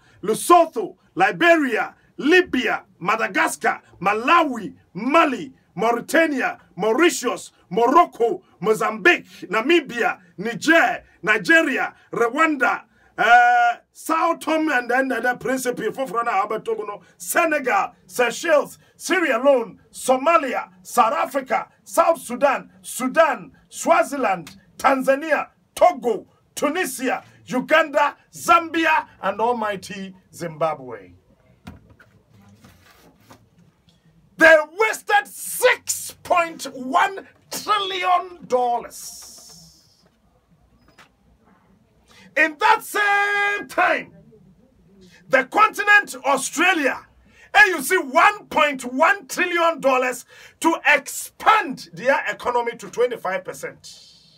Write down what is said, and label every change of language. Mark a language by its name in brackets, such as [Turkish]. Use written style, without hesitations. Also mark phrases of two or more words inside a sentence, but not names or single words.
[English] Lesotho, Liberia, Libya, Madagascar, Malawi, Mali, Mauritania, Mauritius, Morocco, Mozambique, Namibia, Niger, Nigeria, Rwanda, Sao Tome and then the Principe, Senegal, Seychelles, Sierra Leone, Somalia, South Africa, South Sudan, Swaziland, Tanzania, Togo, Tunisia, Uganda, Zambia, and almighty Zimbabwe. They wasted $6.1 trillion. In that same time, the continent Australia, and you see $1.1 trillion to expand their economy to 25%.